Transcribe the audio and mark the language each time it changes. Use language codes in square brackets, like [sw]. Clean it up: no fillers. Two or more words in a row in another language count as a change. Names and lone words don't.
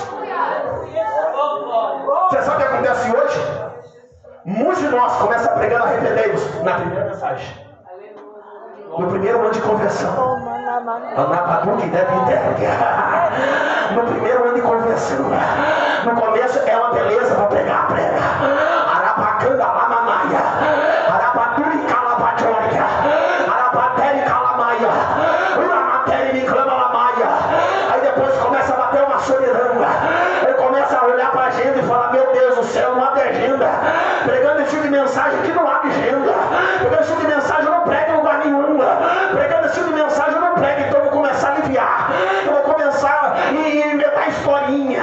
[pt] Você sabe o que acontece hoje? Muitos de nós começam pregando arrependei-vos na primeira mensagem. No primeiro ano de conversão. No primeiro ano de conversão. No começo é uma beleza para pregar, prega. Arabacanda lamanaia. Arabaturi calabatória. Arabateri calamaia. Uramateri me clama lamaia. Aí depois começa a bater uma solidão. Ele começa a olhar para a agenda e falar, meu Deus do céu, não há agenda. mensagem que não abre agenda. Pregando esse tipo de mensagem eu não prego em lugar nenhum. Pregando esse tipo de mensagem eu não prego, então eu vou começar a aliviar. Eu vou começar a inventar historinha.